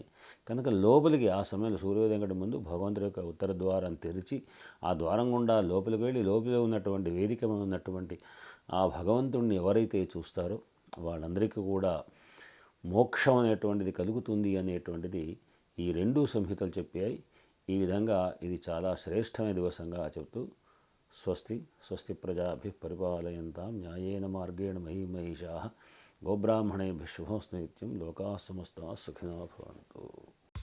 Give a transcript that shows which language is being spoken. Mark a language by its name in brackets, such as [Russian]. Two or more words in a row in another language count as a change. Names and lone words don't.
[Telugu] కనుక లోపలికి ఆ సమయంలో సూర్యోదయం కంటే ముందు భగవంతుడి యొక్క ఉత్తర ద్వారాన్ని తెరిచి ఆ ద్వారం గుండా లోపలికి వెళ్ళి లోపల ఉన్నటువంటి వేదిక ఉన్నటువంటి ఆ భగవంతుడిని ఎవరైతే చూస్తారో వాళ్ళందరికీ కూడా మోక్షం అనేటువంటిది కలుగుతుంది అనేటువంటిది ఈ రెండు సంహితలు చెప్పాయి. ఈ విధంగా ఇది చాలా శ్రేష్టమైన దివసంగా చెప్తూ [Sanskrit] స్వస్తి ప్రజాభిః పరిపాలయంతాం న్యాయేన మార్గేణ మహీం మహిషాః గోబ్రాహ్మణేభ్యः శుభమస్తు నిత్యం లోకాः సమస్తాः సుఖినో భవంతు.